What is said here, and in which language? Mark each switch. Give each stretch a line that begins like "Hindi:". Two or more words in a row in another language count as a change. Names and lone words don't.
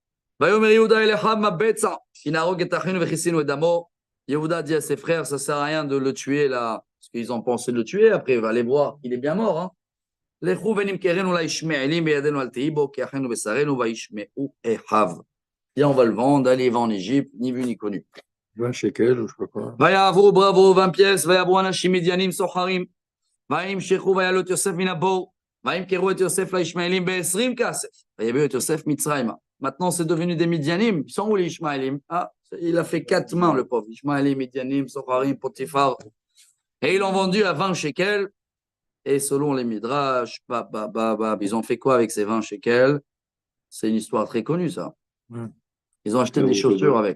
French: Yehuda dit à ses frères, ça ne sert à rien de le tuer là, parce qu'ils ont pensé de le tuer. Après, il va aller voir, il est bien mort. Hein. Viens, on va le vendre, allez, il va en Égypte, ni vu ni connu. 20 shekels ou je sais pas quoi. ויעברו bravo 20 pièces,
Hebrew: ויעברו אנשים מדיינים סוחרים, וימשכו ויעלו את יוסף מן הבור, וימכרו את יוסף לישמעאלים ב-20 כסף, ויביאו את יוסף מצרימה.
French: Maintenant, c'est devenu des Midianim. Ils sont où les Ishmaélim? Ah, il a fait 4 mains, le pauvre. Ishmaélim, Midianim, Socharim, Potiphar. Et ils l'ont vendu à 20 shekels. Et selon les Midrash, ils ont fait quoi avec ces 20 shekels? C'est une histoire très connue, ça. Ils ont acheté des chaussures avec.